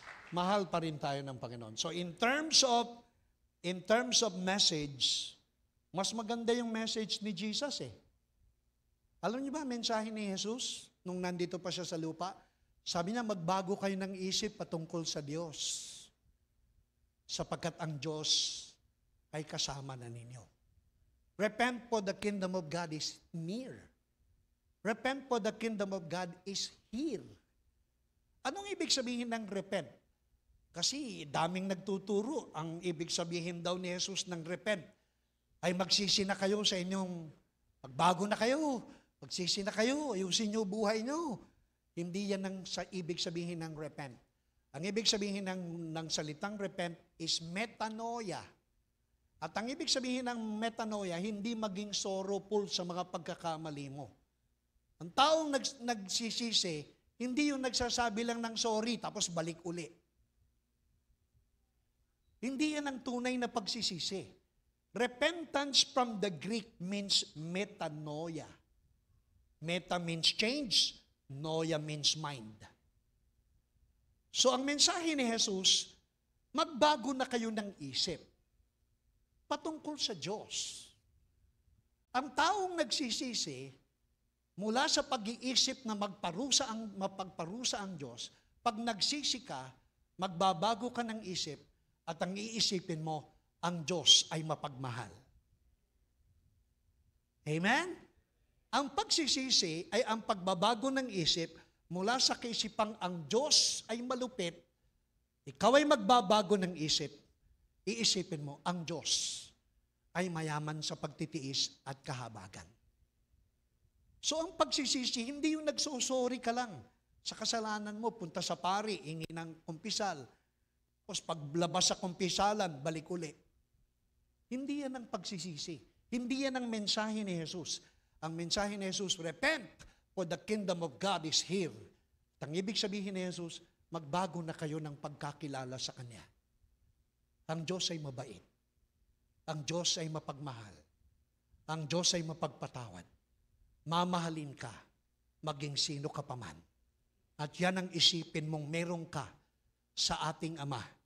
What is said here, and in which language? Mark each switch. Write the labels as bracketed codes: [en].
[tl] Mahal pa rin tayo ng Panginoon. [en] So in terms of message, [tl] mas maganda yung message ni Jesus eh. Alam niyo ba, mensahe ni Jesus, nung nandito pa siya sa lupa, sabi niya, magbago kayo ng isip patungkol sa Diyos. Sapagkat ang Diyos ay kasama na ninyo. [en] Repent for the kingdom of God is near. Repent for the kingdom of God is here. [tl] Anong ibig sabihin ng repent? Kasi daming nagtuturo. Ang ibig sabihin daw ni Jesus ng repent ay magsisi na kayo sa inyong, magbago na kayo, magsisi na kayo, ayusin niyo buhay niyo. Hindi yan ang ibig sabihin ng repent. Ang ibig sabihin ng salitang repent is metanoia. At ang ibig sabihin ng metanoia, hindi maging sorrowful sa mga pagkakamali mo. Ang taong nagsisisi, hindi yung nagsasabi lang ng sorry tapos balik uli. Hindi yan ang tunay na pagsisisi. [en] Repentance from the Greek means metanoia. Meta means change, noia means mind. [tl] So ang mensahe ni Jesus, magbago na kayo ng isip patungkol sa Diyos. Ang taong nagsisisi, mula sa pag-iisip na mapagparusa ang Diyos, pag nagsisi ka, magbabago ka ng isip, at ang iisipin mo, ang Diyos ay mapagmahal. Amen? Ang pagsisisi ay ang pagbabago ng isip mula sa kaisipang ang Diyos ay malupit, ikaw ay magbabago ng isip, iisipin mo, ang Diyos ay mayaman sa pagtitiis at kahabagan. So ang pagsisisi, hindi yung nagsusori ka lang sa kasalanan mo, punta sa pari, hingi ng kumpisal, tapos paglabas sa kumpisalan, balik uli. Hindi yan ang pagsisisi. Hindi yan ang mensahe ni Jesus. Ang mensahe ni Jesus, [en] repent, for the kingdom of God is here. [tl] At ang ibig sabihin ni Jesus, magbago na kayo ng pagkakilala sa Kanya. Ang Diyos ay mabait. Ang Diyos ay mapagmahal. Ang Diyos ay mapagpatawad. Mamahalin ka, maging sino ka pa man. At yan ang isipin mong meron ka sa ating Ama.